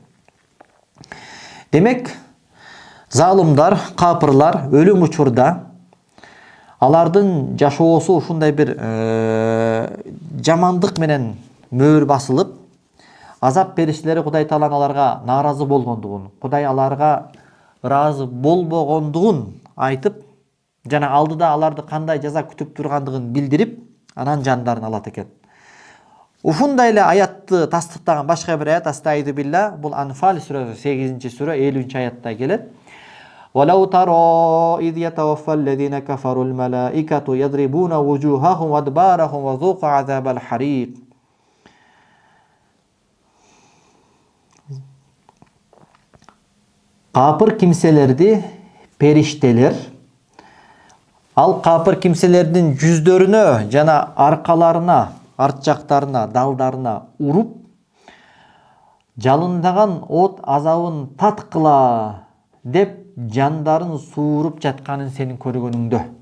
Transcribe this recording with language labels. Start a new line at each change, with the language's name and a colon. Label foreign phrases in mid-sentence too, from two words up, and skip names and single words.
Kyrgyz: Демек, залымдар, капырлар өлүм учурда алардын жашоосу ушундай бир жамандык менен мөөр басылып, азап периштелери Кудай Таалан аларга нааразы болгондугун, Кудай аларга ыраазы болбогондугун айтып, жана алдыда аларды кандай жаза күтүп тургандыгын билдирип, анан жандарын алат экен. Ушундай эле аятты тастыктаган башка бир аят,
Arabic: أستغفر بالله,
Kyrgyz: бул Анфал сүрөсү 8-сүрө 50-аятта келет.
Arabic: ولو ترى إذ يتوفى الذين كفروا الملائكة يضربون وجوههم وأدبارهم وذوقوا عذاب الحريق.
Kyrgyz: Капыр кимселерди периштелер, ал капыр кимселердин жүздөрүнө жана аркаларына, арт жактарына, далдарына уруп, жалындаган от азабын таткыла деп жандарын сууруп жатканын сенин көргөнүңдө.